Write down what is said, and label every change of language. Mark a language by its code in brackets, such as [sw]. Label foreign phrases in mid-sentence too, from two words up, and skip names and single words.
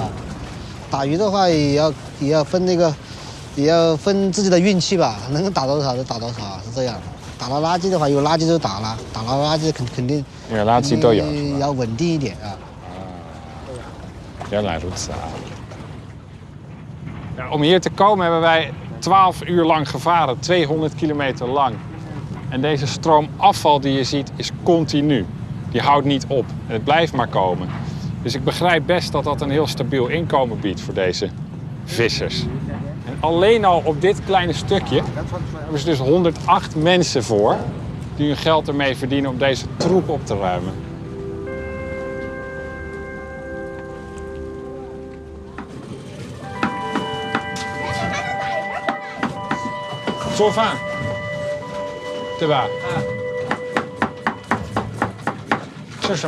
[zh] 啊，打鱼的话也要分那个。也要分自己的运气吧，能打多少就打多少，是这样的。打到垃圾的话，有垃圾就打了，打到垃圾肯定有垃圾都有，要稳定一点啊。原来如此啊。 [nl] Ja, om hier te komen hebben wij 12 uur lang gevaren, 200 kilometer lang. En deze stroom afval die je ziet is continu. Die houdt niet op en het blijft maar komen. Dus ik begrijp best dat dat een heel stabiel inkomen biedt voor deze vissers. En alleen al op dit kleine stukje hebben ze dus 108 mensen voor die hun geld ermee verdienen om deze troep op te ruimen. [zh] 做饭，对吧？吃什么？